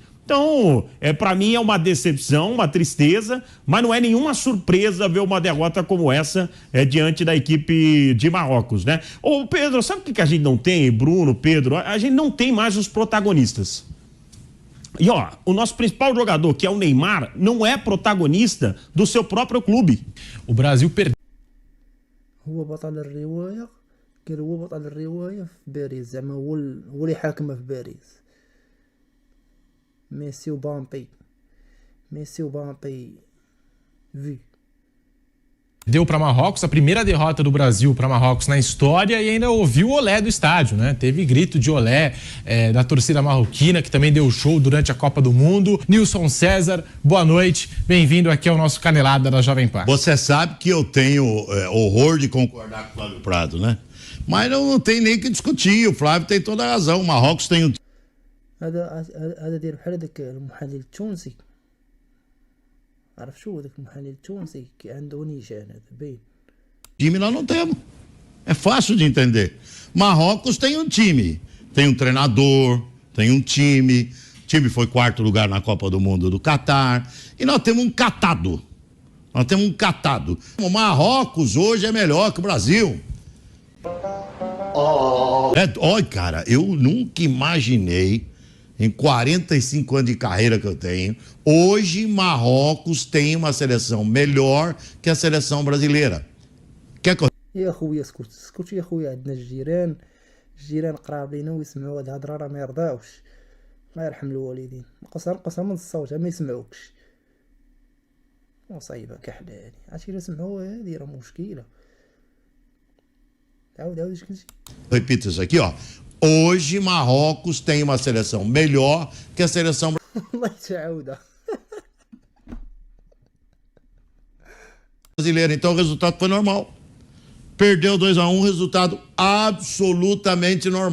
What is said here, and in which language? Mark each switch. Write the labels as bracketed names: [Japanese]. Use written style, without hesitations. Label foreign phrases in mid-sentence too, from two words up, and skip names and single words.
[Portuguese] Então, para mim é uma decepção, uma tristeza, mas não é nenhuma surpresa ver uma derrota como essa diante da equipe de Marrocos, né? Ô Pedro, sabe o que a gente não tem, Bruno, Pedro? A gente não tem mais os protagonistas. E ó, o nosso principal jogador, que é o Neymar, não é protagonista do seu próprio clube. O Brasil perdeu. [Arabic] هو بطل الرواية، قال هو بطل الرواية في باريس، زعما هو اللي حاكمه في باريس. ميسي وبامبي في [Portuguese] Deu para Marrocos a primeira derrota do Brasil para Marrocos na história e ainda ouviu o olé do estádio, né? Teve grito de olé da torcida marroquina, que também deu show durante a Copa do Mundo. Nilson César, boa noite, bem-vindo aqui ao nosso Canelada da Jovem Pan. Você sabe que eu tenho horror de concordar com o Flávio Prado, né? Mas não tem nem que discutir, o Flávio tem toda a razão, o Marrocos tem [Arabic] هذا داير بحال هذاك المحلل التونسي، عرف شو هذاك المحلل التونسي كي عنده نيشان هذا باين. [Portuguese] time, nós não temos. É fácil de entender. Marrocos tem um time, tem um treinador, tem um time. O time foi quarto lugar na Copa do Mundo do Catar. E nós temos um catado. O Marrocos hoje é melhor que o Brasil. Olha, cara, eu nunca imaginei, em 45 anos de carreira que eu tenho, hoje Marrocos tem uma seleção melhor que a seleção brasileira. [Arabic] يا خويا اسكت يا خويا، عندنا الجيران قراب لينا ويسمعوا هاد الهضره راه ما يرضاوش. الله يرحم الوالدين، نقصها من الصوت ما يسمعوكش. مصيبه كحلاني، عرفتي الا سمعوا هادي راه مشكله. عاود اش قلتي. [Portuguese] Repito isso aqui, ó. Hoje Marrocos tem uma seleção melhor que a seleção [Arabic] والله تعاودها. [Portuguese] brasileira. Então o resultado foi normal. Perdeu 2-1, resultado absolutamente normal.